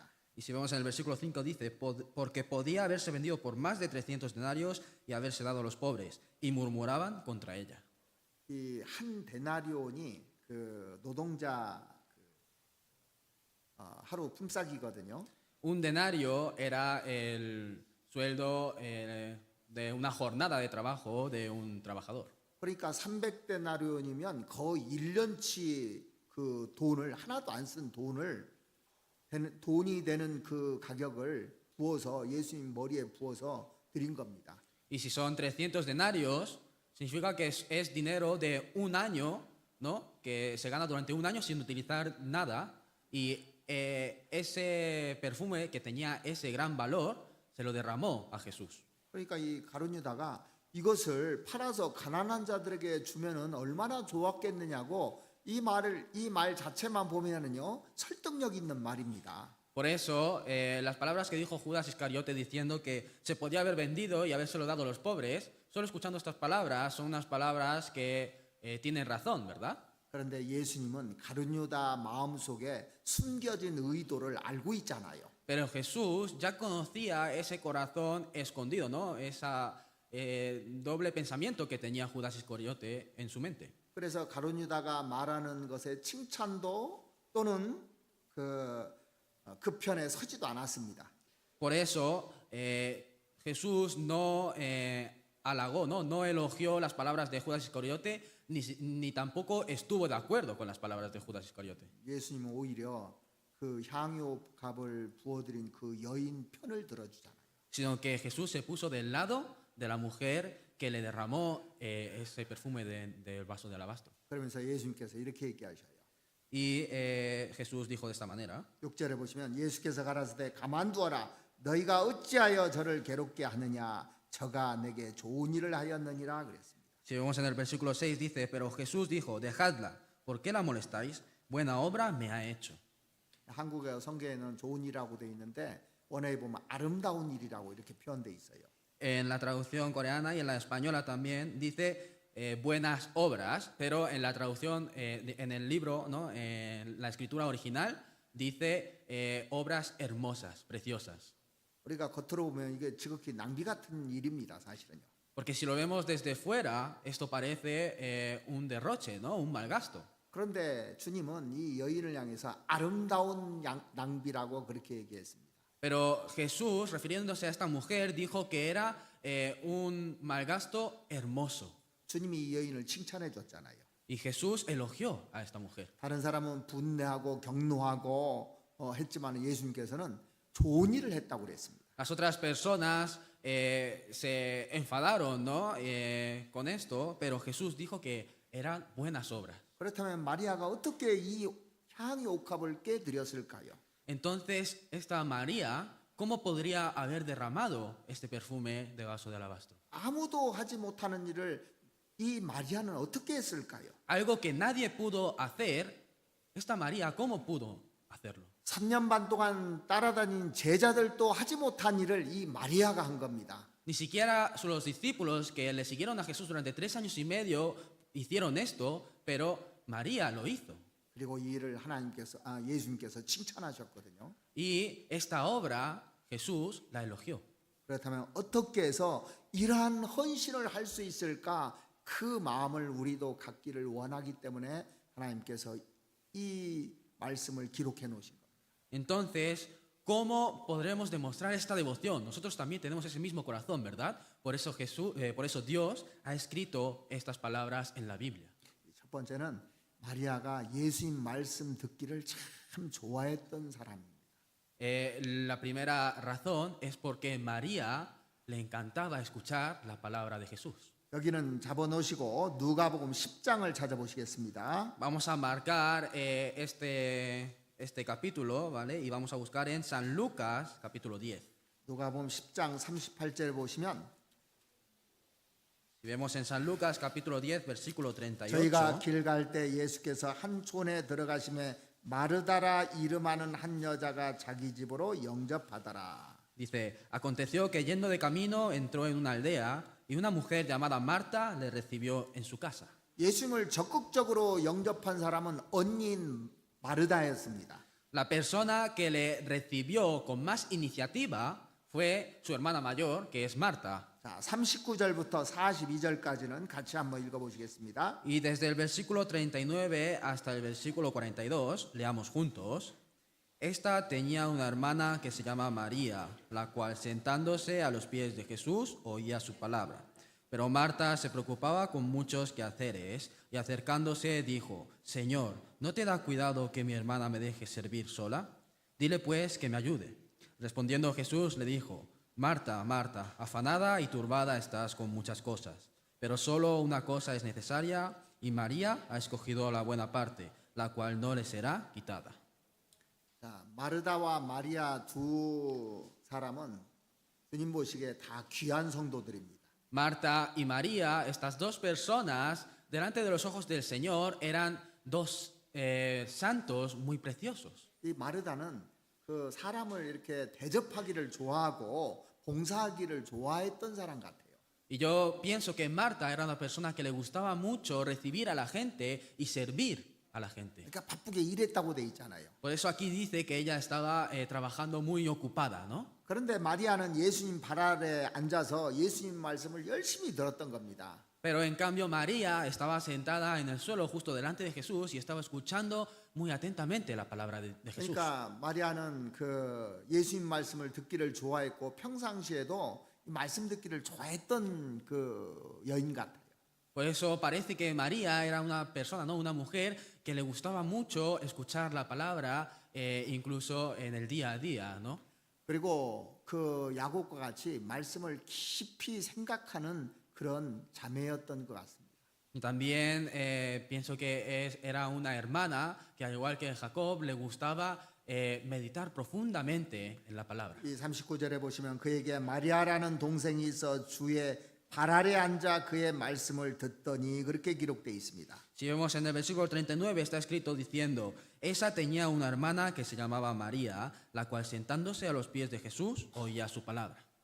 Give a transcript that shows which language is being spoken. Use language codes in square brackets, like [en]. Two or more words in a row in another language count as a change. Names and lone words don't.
[es] Y si vemos en el versículo 5 dice, porque podía haberse vendido por más de 300 denarios y haberse dado a los pobres, y murmuraban contra ella. [ko] 이 한 데나리온이 그 노동자 하루 품삯이거든요. [es] Un denario era el sueldo de una jornada de trabajo de un trabajador. [ko] 그러니까 300데나리온이면 거의 1년치 그 돈을 하나도 안 쓴 돈이 되는 그 가격을 부어서 예수님 머리에 부어서 드린 겁니다. [es] Y si son 300 denarios, significa que es dinero de un año, ¿no? Que se gana durante un año sin utilizar nada. Y ese perfume que tenía ese gran valor se lo derramó a Jesús. [ko] 그러니까 이 가룟유다가 이것을 팔아서 가난한 자들에게 주면은 얼마나 좋았겠느냐고 이 말 자체만 보면은요 설득력 있는 말입니다. [es] Por eso, las palabras que dijo Judas Iscariote diciendo que se podía haber vendido y habérselo dado a los pobres, solo escuchando estas palabras, son unas palabras que tienen razón, ¿verdad? [ko] 그런데 예수님은 가룟유다 마음속에 숨겨진 의도를 알고 있잖아요. [es] Pero Jesús ya conocía ese corazón escondido, ¿no? Esa doble pensamiento que tenía Judas Iscariote en su mente. [ko] 그래서 가룟유다가 말하는 것에 칭찬도 또는 그 편에 서지도 않았습니다. [es] Por eso Jesús no halagó, no elogió las palabras de Judas Iscariote, ni tampoco estuvo de acuerdo con las palabras de Judas Iscariote. [ko] 예수님은 오히려 그 향유값을 부어드린 그 여인 편을 들어주잖아요. [es] Sino que Jesús se puso del lado de la mujer que le derramó ese perfume del vaso de alabastro. [ko] 그러면서 예수님께서 이렇게 얘기하셔요. [es] Y Jesús dijo de esta manera. [ko] 6절에 보시면 예수께서 가라사대 가만두어라 너희가 어찌하여 저를 괴롭게 하느냐 저가 내게 좋은 일을 하였느니라 그랬습니다. [es] Si vemos en el versículo 6 dice, pero Jesús dijo, dejadla, ¿por qué la molestáis? Buena obra me ha hecho. [ko] 한국의 성경에는 좋은 일이라고 돼 있는데 원어에 보면 아름다운 일이라고 이렇게 표현돼 있어요. [es] En la traducción coreana y en la española también dice buenas obras, pero en la traducción, en el libro, ¿no? En la escritura original, dice obras hermosas, preciosas. [ko] 우리가 겉으로 보면 이게 지극히 낭비 같은 일입니다, 사실은요. [es] Porque si lo vemos desde fuera, esto parece un derroche, ¿no? Un mal gasto. [ko] 그런데 주님은 이 여인을 향해서 아름다운 낭비라고 그렇게 얘기했습니다. [es] Pero Jesús, refiriéndose a esta mujer, dijo que era un malgasto hermoso. [ko] 주님이 이 여인을 칭찬해 줬잖아요. [es] Y Jesús elogió a esta mujer. [ko] 다른 사람은 분내하고 경노하고 했지만 예수님께서는 좋은 일을 했다고 그랬습니다. [es] Las otras personas se enfadaron, ¿no? Con esto, pero Jesús dijo que eran buenas obras. [ko] 그렇다면 마리아가 어떻게 이 향유 옥합을 깨드렸을까요? [es] Entonces, esta María, ¿cómo podría haber derramado este perfume de vaso de alabastro? [ko] 아무도 하지 못하는 일을 이 마리아는 어떻게 했을까요? [es] Algo que nadie pudo hacer, esta María, ¿cómo pudo hacerlo? [ko] 3년 반 동안 따라다닌 제자들도 하지 못한 일을 이 마리아가 한 겁니다. [es] Ni siquiera los discípulos que le siguieron a Jesús durante 3 años y medio hicieron esto, pero María lo hizo. [ko] 그리고 이 일을 예수님께서 칭찬하셨거든요. Y esta obra Jesús la elogió. 그렇다면 어떻게 해서 이러한 헌신을 할 수 있을까? 그 마음을 우리도 갖기를 원하기 때문에 하나님께서 이 말씀을 기록해 놓으신 겁니다. [es] Entonces, ¿cómo podremos demostrar esta devoción? Nosotros también tenemos ese mismo corazón, ¿verdad? Por eso Dios ha escrito estas palabras en la Biblia. [ko] 첫 번째는 마리아가 예수님 말씀 듣기를 참 좋아했던 사람입니다. [es] La primera razón es porque María le encantaba escuchar la palabra de Jesús. [ko] 여기는 잡아놓으시고 누가복음 10장을 찾아보시겠습니다. [es] Vamos a marcar este capítulo, ¿vale? Y vamos a buscar en San Lucas, capítulo 10. [ko] 누가복음 10장 38절 보시면 [es] Si vemos en San Lucas, capítulo 10, versículo [ko] 저희가 [es] 38. [ko] 길 갈 때 예수께서 한 촌에 들어가심에 마르다라 이름하는 한 여자가 자기 집으로 영접하더라. [es] Dice, aconteció que yendo de camino entró en una aldea y una mujer llamada Marta le recibió en su casa. [ko] 예수님을 적극적으로 영접한 사람은 언니인 마르다였습니다. [es] La persona que le recibió con más iniciativa fue su hermana mayor, que es Marta. [ko] 자, 39절부터 42절까지는 같이 한번 읽어보시겠습니다. [es] Y desde el versículo 39 hasta el versículo 42, leamos juntos. Esta tenía una hermana que se llama María, la cual sentándose a los pies de Jesús oía su palabra. Pero Marta se preocupaba con muchos quehaceres y acercándose dijo, Señor, ¿no te da cuidado que mi hermana me deje servir sola? Dile pues que me ayude. Respondiendo Jesús le dijo, Marta, Marta, afanada y turbada estás con muchas cosas, pero solo una cosa es necesaria y María ha escogido la buena parte, la cual no le será quitada. [ko] 자, 마르다와 마리아 두 사람은 주님 보시기에 다 귀한 성도들입니다. [es] Marta y María, estas dos personas, delante de los ojos del Señor, eran dos santos muy preciosos. [ko] 이 마르다는 그 사람을 이렇게 대접하기를 좋아하고 봉사하기를 좋아했던 사람 같아요. [es] Y yo pienso que Marta era una persona que le gustaba mucho recibir a la gente y servir a la gente. [ko] 그러니까 바쁘게 일했다고 돼 있잖아요. [es] Por eso aquí dice que ella estaba trabajando muy ocupada, ¿no? [ko] 그런데 마리아는 예수님 발 아래 앉아서 예수님 말씀을 열심히 들었던 겁니다. [es] Pero en cambio María estaba sentada en el suelo justo delante de Jesús y estaba escuchando muy atentamente la palabra de Jesús. [ko] 그러니까 마리아는 그 예수님 말씀을 듣기를 좋아했고 평상시에도 이 말씀 듣기를 좋아했던 그 여인 같아요. [es] Por eso parece que María era una persona, ¿no? Una mujer que le gustaba mucho escuchar la palabra, incluso en el día a día, ¿no? [ko] 그리고 그 야곱과 같이 말씀을 깊이 생각하는 그런 자매였던 것 같습니다. [es] Y también pienso que era una hermana que al igual que Jacob le gustaba meditar profundamente en la palabra. [ko] 이 39절에 보시면 그에게 마리아라는 동생이 있어 주의 발 아래 앉아 그의 말씀을 듣더니 그렇게 기록되어 있습니다. [es] Si vemos en el versículo 39 está escrito diciendo, esa tenía una hermana que se llamaba María, la cual sentándose a los pies de Jesús oía su palabra.